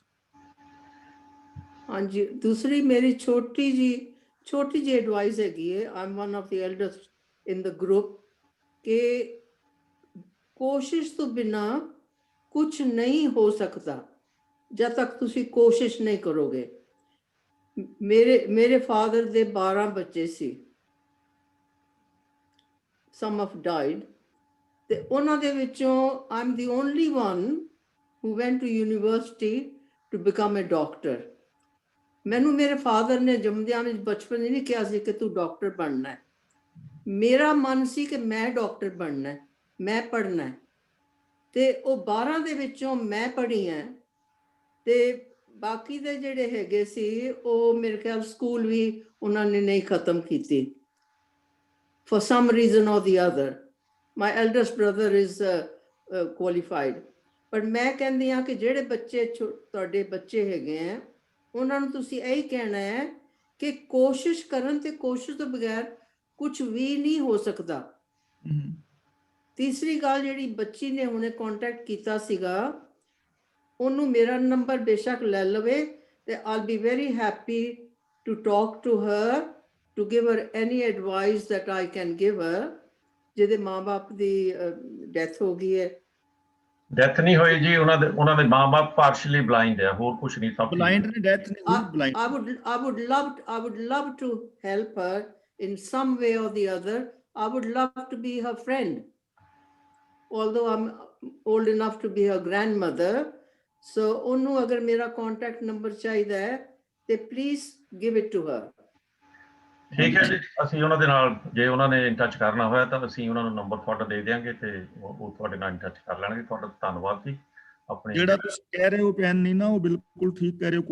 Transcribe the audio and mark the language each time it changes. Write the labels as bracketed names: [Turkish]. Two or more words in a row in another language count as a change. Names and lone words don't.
[Punjabi] ਹਾਂਜੀ, ਦੂਸਰੀ ਮੇਰੀ ਛੋਟੀ ਜੀ ਐਡਵਾਈਸ ਹੈਗੀ ਹੈ। [English] I am one of the elders in the group [Punjabi] ਕਿ ਕੋਸ਼ਿਸ਼ ਤੋਂ ਬਿਨਾ ਕੁਝ ਨਹੀਂ ਹੋ ਸਕਦਾ ਜਦ ਤੱਕ ਤੁਸੀਂ ਕੋਸ਼ਿਸ਼ ਨਹੀਂ ਕਰੋਗੇ। ਮੇਰੇ ਫਾਦਰ ਦੇ 12 ਬੱਚੇ ਸੀ, [English] some have died, [Punjabi] ਤੇ ਉਹਨਾਂ ਦੇ ਵਿੱਚੋਂ [English] I'm the only one who went to university to become a doctor. [Punjabi] ਮੈਨੂੰ ਮੇਰੇ ਫਾਦਰ ਨੇ ਜੰਮਦਿਆਂ ਵਿੱਚ ਬਚਪਨ ਨਹੀਂ ਕਿਹਾ ਸੀ ਕਿ ਤੂੰ ਡਾਕਟਰ ਬਣਨਾ ਹੈ। ਮੇਰਾ ਮਨ ਸੀ ਕਿ ਮੈਂ ਡਾਕਟਰ ਬਣਨਾ ਹੈ, ਮੈਂ ਪੜ੍ਹਨਾ ਹੈ, ਤੇ ਉਹ 12 ਦੇ ਵਿੱਚੋਂ ਮੈਂ ਪੜ੍ਹੀ ਹਾਂ। ਤੇ ਬਾਕੀ ਦੇ ਜਿਹੜੇ ਹੈਗੇ ਸੀ ਉਹ ਮੇਰੇ ਖਿਆਲ ਸਕੂਲ ਵੀ ਉਹਨਾਂ ਨੇ ਨਹੀਂ ਖਤਮ ਕੀਤੀ [English] for some reason or the other. My eldest brother is qualified. [Punjabi] ਪਰ ਮੈਂ ਕਹਿੰਦੀ ਹਾਂ ਕਿ ਜਿਹੜੇ ਬੱਚੇ ਤੁਹਾਡੇ ਬੱਚੇ ਹੈਗੇ ਆ, ਉਹਨਾਂ ਨੂੰ ਤੁਸੀਂ ਇਹੀ ਕਹਿਣਾ ਹੈ ਕਿ ਕੋਸ਼ਿਸ਼ ਕਰਨ, ਤੇ ਕੋਸ਼ਿਸ਼ ਤੋਂ ਬਗੈਰ ਕੁਝ ਵੀ ਨਹੀਂ ਹੋ ਸਕਦਾ। ਤੀਸਰੀ ਗੱਲ, ਜਿਹੜੀ ਬੱਚੀ ਨੇ ਹੁਣੇ ਕੰਟੈਕਟ ਕੀਤਾ ਸੀਗਾ, ਉਹਨੂੰ ਮੇਰਾ ਨੰਬਰ ਬੇਸ਼ੱਕ ਲੈ ਲਵੇ, ਤੇ [English] I'll be very happy to talk to her, to give her any advice that I can give her. [Punjabi] ਜਿਹਦੇ ਮਾਂ-ਬਾਪ ਦੀ ਡੈਥ ਹੋ ਗਈ ਹੈ। ਡੈਥ ਨਹੀਂ ਹੋਈ ਜੀ, ਉਹਨਾਂ ਦੇ ਮਾਂ-ਬਾਪ [English] partially blind [Punjabi] ਹੈ, ਹੋਰ ਕੁਝ ਨਹੀਂ। ਸਭ ਬਲਾਈਂਡ ਨੇ, ਡੈਥ ਨਹੀਂ ਹੋਈ, ਬਲਾਈਂਡ। [English] I would love to help her in some way or the other. I would love to be her friend, although I'm old enough to be her grandmother. [Punjabi] So ਉਹਨੂੰ ਅਗਰ ਮੇਰਾ [English] contact number [Punjabi] ਚਾਹੀਦਾ ਹੈ ਤੇ [English] please give it to her. [Punjabi] ਠੀਕ ਹੈ ਜੀ, ਅਸੀਂ ਉਹਨਾਂ ਦੇ ਨਾਲ, ਜੇ ਉਹਨਾਂ ਨੇ [English] in touch [Punjabi] ਕਰਨਾ ਹੋਇਆ ਤਾਂ ਅਸੀਂ ਉਹਨਾਂ ਨੂੰ ਨੰਬਰ ਤੁਹਾਡਾ ਦੇ ਦਿਆਂਗੇ ਤੇ ਉਹ ਤੁਹਾਡੇ ਨਾਲ [English] in touch [Punjabi] ਕਰ ਲੈਣਗੇ। ਤੁਹਾਡਾ ਧੰਨਵਾਦ ਜੀ। ਆਪਣੇ ਜਿਹੜਾ ਤੁਸੀਂ ਕਹਿ ਰਹੇ ਹੋ ਭੈਣ ਨਹੀਂ ਨਾ, ਉਹ ਬਿਲਕੁਲ ਠੀਕ ਕਹਿ ਰਹੇ ਹੋ।